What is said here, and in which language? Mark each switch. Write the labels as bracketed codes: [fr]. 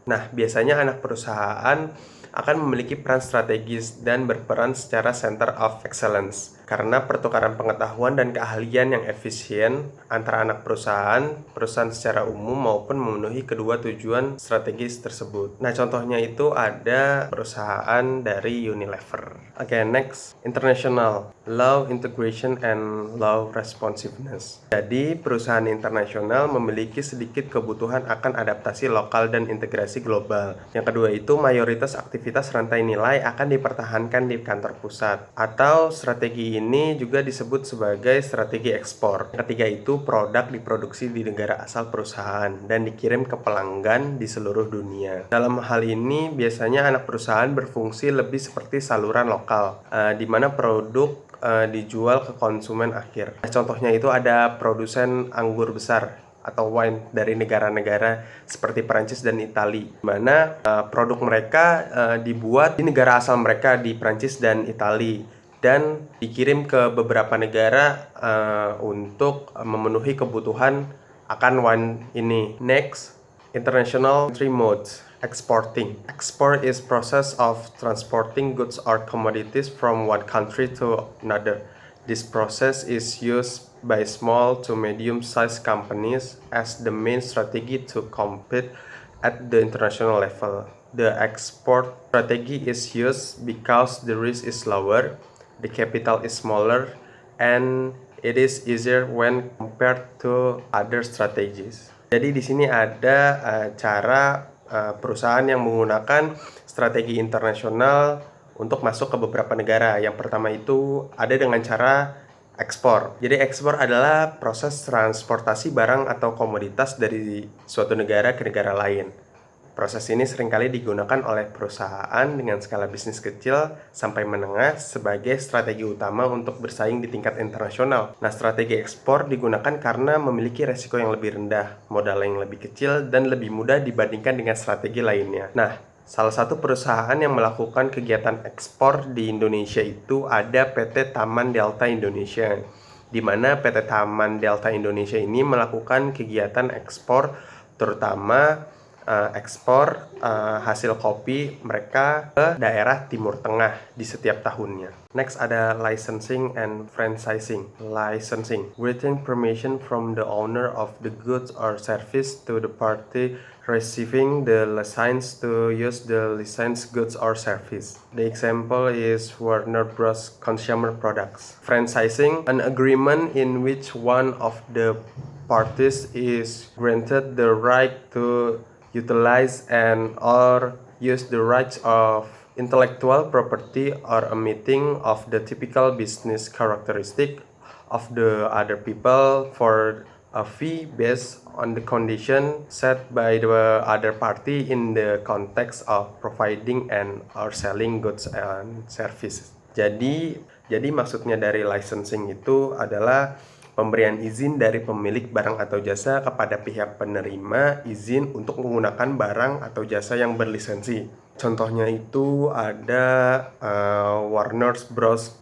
[id] Nah, biasanya anak perusahaan akan memiliki peran strategis dan berperan secara center of excellence karena pertukaran pengetahuan dan keahlian yang efisien antara anak perusahaan secara umum maupun memenuhi kedua tujuan strategis tersebut. Nah, contohnya itu ada perusahaan dari Unilever. [en] Okay, next, international, low integration and low responsiveness. [id] Jadi, perusahaan internasional memiliki sedikit kebutuhan akan adaptasi lokal dan integrasi global. Yang kedua itu mayoritas aktivitas rantai nilai akan dipertahankan di kantor pusat, atau strategi ini juga disebut sebagai strategi ekspor. Yang ketiga itu produk diproduksi di negara asal perusahaan dan dikirim ke pelanggan di seluruh dunia. Dalam hal ini biasanya anak perusahaan berfungsi lebih seperti saluran lokal, di mana produk dijual ke konsumen akhir. Contohnya itu ada produsen anggur besar atau wine dari negara-negara seperti Perancis dan Italia, di mana produk mereka dibuat di negara asal mereka di Perancis dan Italia dan dikirim ke beberapa negara untuk memenuhi kebutuhan akan wine ini. [en] Next, international entry modes. Exporting. Export is process of transporting goods or commodities from one country to another. This process is used by small to medium-sized companies as the main strategy to compete at the international level. The export strategy is used because the risk is lower, the capital is smaller, and it is easier when compared to other strategies. [id] Jadi di sini ada cara perusahaan yang menggunakan strategi internasional untuk masuk ke beberapa negara. Yang pertama itu ada dengan cara ekspor. Jadi ekspor adalah proses transportasi barang atau komoditas dari suatu negara ke negara lain. Proses ini seringkali digunakan oleh perusahaan dengan skala bisnis kecil sampai menengah sebagai strategi utama untuk bersaing di tingkat internasional. Nah, strategi ekspor digunakan karena memiliki resiko yang lebih rendah, modal yang lebih kecil, dan lebih mudah dibandingkan dengan strategi lainnya. Nah, salah satu perusahaan yang melakukan kegiatan ekspor di Indonesia itu ada PT Taman Delta Indonesia, di mana PT Taman Delta Indonesia ini melakukan kegiatan ekspor, terutama ekspor hasil kopi mereka ke daerah Timur Tengah di setiap tahunnya. Next ada [en] licensing and franchising. Licensing, granting permission from the owner of the goods or service to the party receiving the license to use the licensed goods or service. The example is Warner Bros. Consumer Products. Franchising, an agreement in which one of the parties is granted the right to utilize and or use the rights of intellectual property or a meeting of the typical business characteristic of the other people for a fee based on the condition set by the other party in the context of providing and or selling goods and services. [id] Jadi maksudnya dari licensing itu adalah pemberian izin dari pemilik barang atau jasa kepada pihak penerima izin untuk menggunakan barang atau jasa yang berlisensi. Contohnya itu ada Warner Bros.